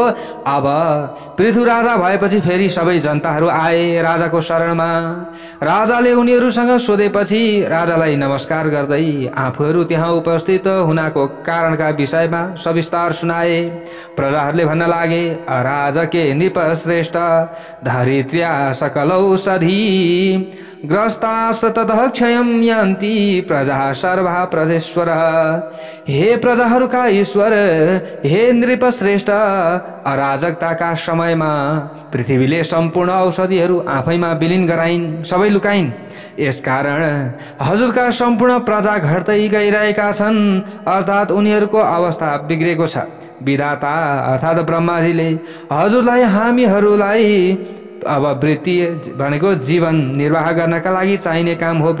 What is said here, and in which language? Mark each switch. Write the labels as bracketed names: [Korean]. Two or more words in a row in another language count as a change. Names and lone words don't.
[Nepali] अब पृथु राजा भएपछि फेरि सबै जनताहरू आए राजाको शरणमा। राजाले उनीहरूसँग सोधेपछि राजालाई नमस्कार गर्दै आफूहरू त्यहाँ उपस्थित हुनाको कारणका विषयमा सविस्तार सुनाए। प्रजाहरूले भन्न लागे, [Sanskrit] राजके नृप श्रेष्ठ, धरित्र्या सकल औषधि, ग्रस्तास ततः क्षयं यान्ति, प्रजा सर्वा प्रजेश्वर। [Nepali] हे प्रजाहरूका ईश्वर, हे नृप श्रेष्ठ, अराजकताका समयमा पृथ्वीले सम्पूर्ण औषधिहरू आफैमा विलिन गराइन्, सबै लुकाइन्। यसकारण हजुरका सम्पूर्ण प्रजा घट्दै गइरहेका छन्, अर्थात् उनीहरूको अवस्था बिग्रेको छ। विधाता अर्थात् ब्रह्माजीले हजुरलाई हामीहरूलाई अब वृत्ति भनेको जीवन निर्वाह गर्नका लागि चाहिने काम हो।